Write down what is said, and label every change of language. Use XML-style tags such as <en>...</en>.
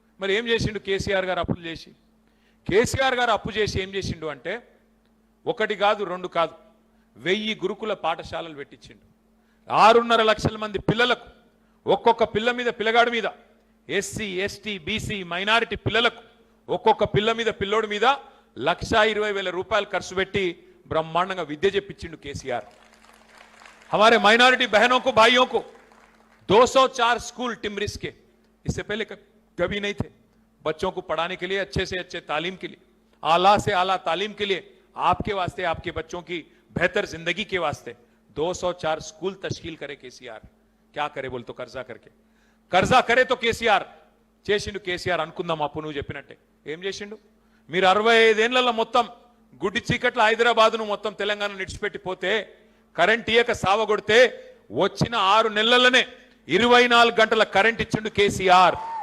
<te>మరి ఏం చేసిండు కేసీఆర్ గారు? అప్పులు చేసి, కేసీఆర్ గారు అప్పు చేసి ఏం చేసిండు అంటే 1 కాదు 2 కాదు 1000 గురుకుల పాఠశాలలు పెట్టించిండు. 6.5 లక్షల మంది పిల్లలకు, ఒక్కొక్క పిల్ల మీద పిల్లగాడి మీద, ఎస్సీ ఎస్టీ బీసీ మైనారిటీ పిల్లలకు ఒక్కొక్క పిల్ల మీద పిల్లోడి మీద 1,20,000 రూపాయలు ఖర్చు పెట్టి బ్రహ్మాండంగా విద్య చెప్పించిండు కేసీఆర్.</te> <hi>हमारे माइनॉरिटी बहनों को भाइयों को 204 स्कूल टिमरिस के, इससे पहले कभी नहीं थे, बच्चों को पढ़ाने के लिए, अच्छे से अच्छे तालीम के लिए, आला से आला तालीम के लिए, आपके वास्ते, आपके बच्चों की बेहतर जिंदगी के वास्ते 204 स्कूल तश्कील करे केसीआर क्या करे बोल तो कर्जा करे तो</hi> <te>కేసీఆర్ చేసిండు కేసీఆర్ అనుకుందాం అప్పు నువ్వు చెప్పినట్టే ఏం చేసిండు మీరు 65 ఏళ్లలో మొత్తం గుడ్డి చీకట్ల హైదరాబాద్ను మొత్తం తెలంగాణ నిడిచిపెట్టిపోతే కరెంట్ ఇయక సావగొడితే వచ్చిన 6 నెలలనే 24 గంటల కరెంట్ ఇచ్చిండు కేసీఆర్</te>